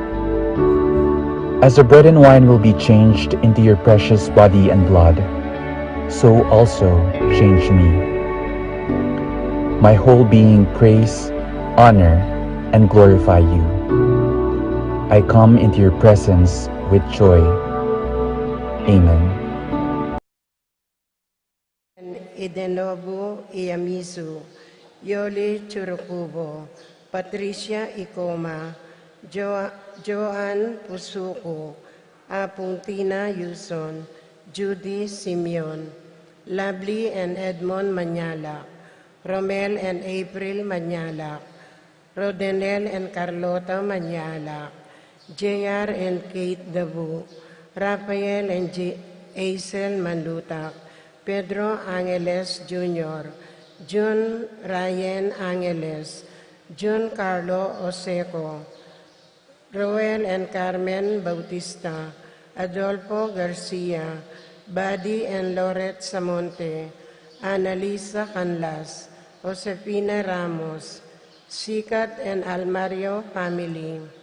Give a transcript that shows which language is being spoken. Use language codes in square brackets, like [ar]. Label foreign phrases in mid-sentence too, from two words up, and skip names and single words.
[en] As the bread and wine will be changed into your precious body and blood, so also change me. My whole being praise, honor, and glorify you. I come into your presence with joy. Amen. Idenobu Iyamisu, Yoli Churukubo, Patricia Ikoma, Joan Pusuko, Apuntina Yuson, Judy Simeon, Lovely and Edmond Manyalak, Romel and April Manyalak, Rodenel and Carlota Manyalak, JR and Kate Dabu, Rafael and Aisel Mandutak, Pedro Angeles Jr., June Ryan Angeles, June Carlo Oseco, Roel and Carmen Bautista, Adolfo Garcia, Buddy and Loret Samonte, Annalisa Canlas, Josefina Ramos, Sikat and Almario family,